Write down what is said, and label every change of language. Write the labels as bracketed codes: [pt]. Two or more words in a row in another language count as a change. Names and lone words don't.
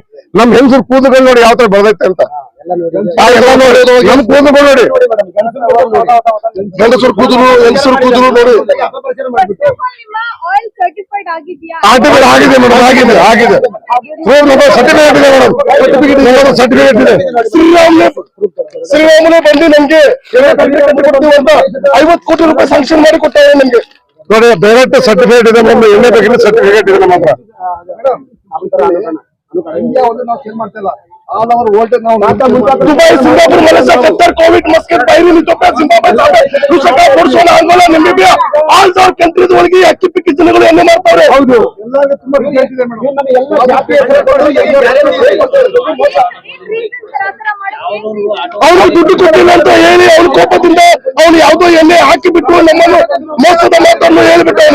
[kn] ನಮ್ ಹೆಂಗಸರು ಕೂದಲು ನೋಡಿ ಯಾವ ತರ ಬೆಳೆದೈತೆ ಅಂತ ನೋಡಿ, ನಮ್ ಕೂದಲು ನೋಡಿ, ಹೆಂಗಸರು ಕೂದಲು ನೋಡಿ ಆಗಿದೆ ಮೇಡಮ್, ಆಗಿದೆ ಸರ್ಟಿಫಿಕೇಟ್ ಇದೆ ಮೇಡಮ್, ಸರ್ಟಿಫಿಕೇಟ್ ಇದೆ. ಶ್ರೀರಾಮುಲು ಬಂದು ನಮ್ಗೆ 50 ಕೋಟಿ ರೂಪಾಯಿ ಸ್ಯಾಂಕ್ಷನ್ ಮಾಡಿ ಕೊಟ್ಟಾರೆ ನಮ್ಗೆ. ನೋಡಿ, ಡೈರೆಕ್ಟ್ ಸರ್ಟಿಫಿಕೇಟ್ ಇದೆ ನಮ್ಮ ಎಣ್ಣೆ ಬಗ್ಗೆ, ಸರ್ಟಿಫಿಕೇಟ್ ಇದೆ ನಮ್ಮ ಹತ್ರ. दुबई, सिंगापुर, मलेशिया, कतर, कोविड, मस्कट, बहरीन, इथियोपिया, जिम्बाब्वे, ರುಷಕ, ಬೋಟ್ಸ್ವಾನಾ, ಅಂಗೋಲಾ, ನಮೀಬಿಯಾ, [en] all over countries [kn] ಒಳಗೆ ಅಕ್ಕಿ ಪಿಕ್ಕಿ ಜನಗಳು ಎಣ್ಣೆ ಮಾಡ್ತಾರೆ. ಹೌದು, ಅವ್ರು ದುಡ್ಡು ಕೊಟ್ಟಿಲ್ಲ ಅಂತ ಹೇಳಿ ಅವ್ರ ಕೋಪದಿಂದ ಅವ್ನು ಯಾವ್ದೋ ಎಣ್ಣೆ ಹಾಕಿ ಬಿಟ್ಟು ನಮ್ಮನ್ನು ಮೋಸದ ಮಾತನ್ನು ಹೇಳ್ಬಿಟ್ಟವನು.